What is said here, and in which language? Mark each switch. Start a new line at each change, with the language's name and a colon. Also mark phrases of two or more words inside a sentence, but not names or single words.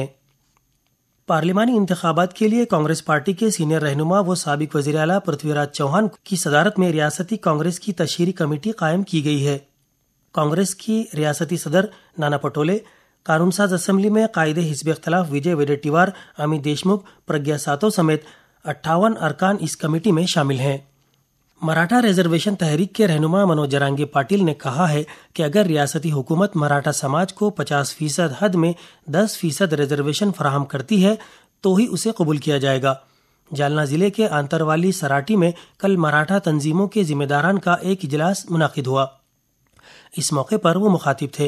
Urdu: پارلیمانی انتخابات کے لیے کانگریس پارٹی کے سینئر رہنما و سابق وزیر اعلیٰ پرتھوی راج چوہان کی صدارت میں ریاستی کانگریس کی تشہیری کمیٹی قائم کی گئی ہے۔ کانگریس کی ریاستی صدر نانا پٹولے، قانون ساز اسمبلی میں قائد حزب اختلاف وجے وڈیٹیوار، امیت دیشمکھ، پرگیا ساتو سمیت 58 ارکان اس کمیٹی میں شامل ہیں۔ مراٹھا ریزرویشن تحریک کے رہنما منوج جرانگی پاٹل نے کہا ہے کہ اگر ریاستی حکومت مراٹھا سماج کو 50% حد میں 10% ریزرویشن فراہم کرتی ہے تو ہی اسے قبول کیا جائے گا۔ جالنا ضلع کے آنتروالی سراٹی میں کل مراٹھا تنظیموں کے ذمہ داران کا ایک اجلاس منعقد ہوا۔ اس موقع پر وہ مخاطب تھے۔